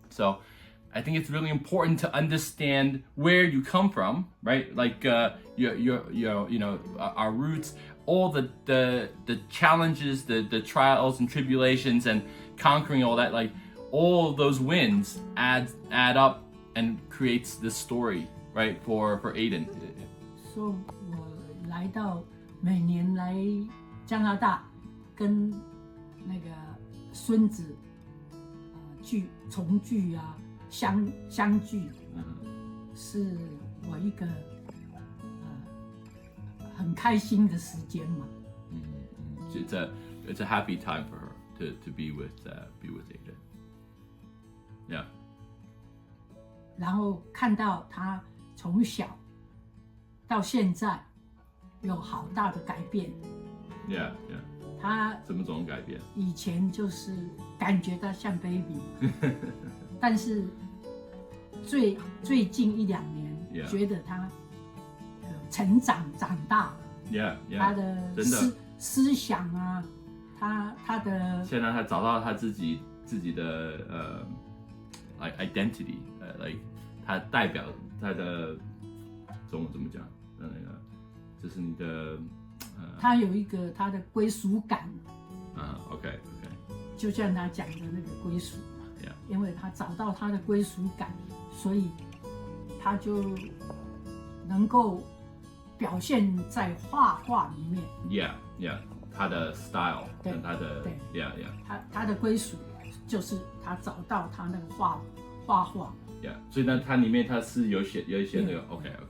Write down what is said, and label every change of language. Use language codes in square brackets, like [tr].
[en] So I think it's really important to understand where you come from, right? Like your our roots, all the challenges, the trials and tribulations, and conquering all that. Like all those wins add up and creates this story, right? For Aiden. [zh] So 我来到每年来加拿大，跟那个孙子重聚啊，相聚，是我一个很开心的时间嘛。 [en] It's a happy time for her to be with Aiden. Yeah. [zh] 然后看到他从小到现在有好大的改变。 [en] Yeah. [zh] 他怎么种改变？以前就是感觉他像 baby， 但是最近1-2年，觉得他成长长大。 [en] Yeah. [zh] 他的思想啊，他的现在他找到他自己的 [en] like identity， [zh] like 他代表他的中文怎么讲？那个就是你的他有一个他的归属感。 [en] OK。 [zh] 就像他讲的那个归属嘛， [en] Yeah. [zh] 因为他找到他的归属感，所以他就能够表现在画画里面。 Yeah，他的 style 跟他的 Yeah，他的归属就是他找到他那个画画。 Yeah， 所以呢，它里面它是有一些那个 OK。